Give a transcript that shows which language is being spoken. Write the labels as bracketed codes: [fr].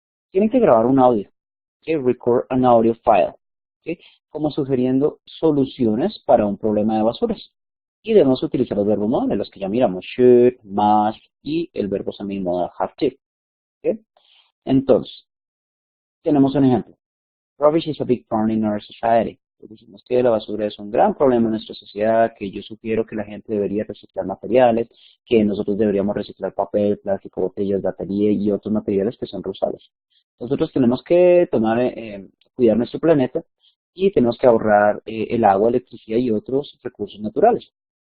[es] Tienen que grabar un audio, ¿sí? [en] Record an audio file, [es] ¿sí? Como sugiriendo soluciones para un problema de basuras. Y debemos utilizar los verbos modales, los que ya miramos, should, must y el verbo semimodal have to. ¿Sí? Entonces, tenemos un ejemplo. [en] Rubbish is a big problem in our society. [es] Decimos que la basura es un gran problema en nuestra sociedad, que yo sugiero que la gente debería reciclar materiales, que nosotros deberíamos reciclar papel, plástico, botellas, batería y otros materiales que son reusables. Nosotros tenemos que cuidar nuestro planeta y tenemos que ahorrar el agua, electricidad y otros recursos naturales.